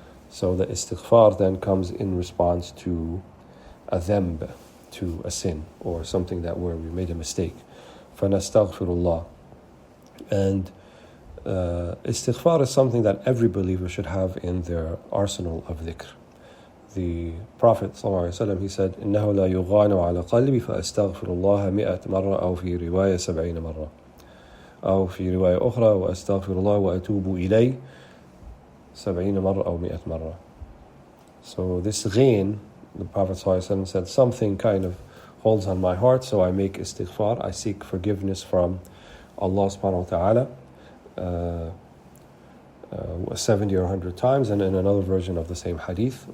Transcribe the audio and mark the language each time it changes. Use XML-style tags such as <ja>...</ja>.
<en>So the Istighfar then comes in response to a dhanb, to a sin, or something that where we made a mistake.</en> <ar>فَنَسْتَغْفِرُ اللَّهِ.</ar> <en>And Istighfar is something that every believer should have in their arsenal of dhikr. The Prophet ﷺ, he said,</en> <ar>إِنَّهُ لَا يُغَانُ عَلَى قَلْبِ فَأَسْتَغْفِرُ اللَّهَ 100 مرة أو في رواية 70 مرة أو في رواية أخرى وأستغفر الله وأتوب إليه 70 مرة أو 100 مرة.</ar> <en>So this ghain, the Prophet ﷺ said, something kind of holds on my heart, so I make istighfar, I seek forgiveness from Allah subhanahu wa ta'ala 70 or 100 times, and in another version of the same hadith.</en>